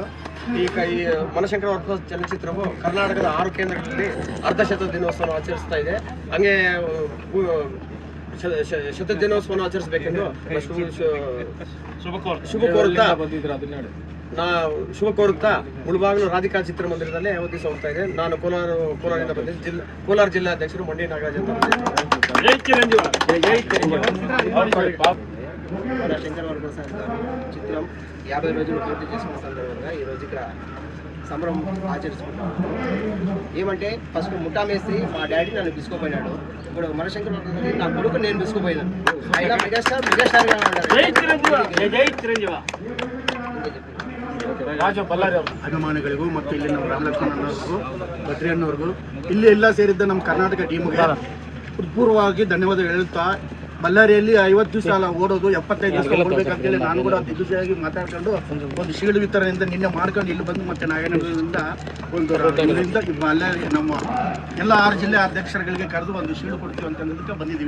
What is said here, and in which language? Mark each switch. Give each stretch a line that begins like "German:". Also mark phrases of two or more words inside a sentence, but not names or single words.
Kannada: ಈ ಮನಶಂಕರ ವರಪ್ರಸಾದ್ ಚಲನಚಿತ್ರವು ಕರ್ನಾಟಕದ 6 ಕೇಂದ್ರಗಳಲ್ಲಿ ಅರ್ಧಶತ ದಿನೋತ್ಸವ ಆಚರಿಸ್ತಾ ಇದೆ. ಹಂಗೆ ಶತದಿನೋತ್ಸವವನ್ನು ಆಚರಿಸಬೇಕೆಂದು ಶುಭ ಕೋರುತ್ತಾ ಮುಳುಬಾಗಿಲು ರಾಧಿಕಾ ಚಿತ್ರಮಂದಿರದಲ್ಲಿ 50 ದಿವಸ ಹೋಗ್ತಾ ಇದೆ. ನಾನು ಕೋಲಾರದಿಂದ ಬಂದಿದ್ದೆ. ಕೋಲಾರ ಜಿಲ್ಲಾಧ್ಯಕ್ಷರು ಮಂಡಿ ನಾಗರಾಜ್ ಅಂತ.
Telugu: మన శంకరవర ప్రసాద్ చిత్రం 50 రోజులు పూర్తి చేసుకున్న సందర్భంగా ఈ రోజు ఇక్కడ సంబరం ఆచరించుకుంటాం. ఏమంటే ఫస్ట్ ముఠా మేస్త్రి మా డాడీ నన్ను పిలుచుకోపోయినాడు. ఇప్పుడు మన శంకరవర ప్రసాద్ నా కొడుకు నేను పిలుచుకోపోయినాను. అయినా మెగాస్టార్గా ఉన్నాడు.
Kannada: ಅಭಿಮಾನಿಗಳಿಗೂ ಮತ್ತು ಇಲ್ಲಿ ನಮ್ಮ ರಾಮಲಕ್ಷ್ಮಣ ಅನ್ನೋರ್ಗೂ ಭಟ್ರಿ ಅನ್ನೋರ್ಗೂ ಇಲ್ಲಿ ಎಲ್ಲ ಸೇರಿದ್ದ ನಮ್ಮ ಕರ್ನಾಟಕ ಟೀಮ್ಗೆ ಹೃತ್ಪೂರ್ವವಾಗಿ ಧನ್ಯವಾದ ಹೇಳುತ್ತಾ, ಬಳ್ಳಾರಿಯಲ್ಲಿ 50 ದಿವಸ ಓಡೋದು 75 ದಿವಸ ಕೊಡಬೇಕಂತೇಳಿ ನಾನು ಕೂಡ ದಿಗ್ವಿಜಯವಾಗಿ ಮಾತಾಡ್ಕೊಂಡು ಒಂದು ಶೀಲ್ಡ್ ವಿತರಣೆಯಿಂದ ನಿನ್ನೆ ಮಾಡ್ಕೊಂಡು ಇಲ್ಲಿ ಬಂದು ಮತ್ತೆ ನಾಗೇನಗರದಿಂದ ಒಂದು ಇದರಿಂದ ಬಳ್ಳಾರಿ ನಮ್ಮ ಎಲ್ಲ 6 ಜಿಲ್ಲೆ ಅಧ್ಯಕ್ಷರುಗಳಿಗೆ ಕರೆದು ಒಂದು ಶೀಲ್ಡ್ ಕೊಡ್ತೀವಿ ಅಂತಂದಕ್ಕೆ ಬಂದಿದ್ದೀವಿ.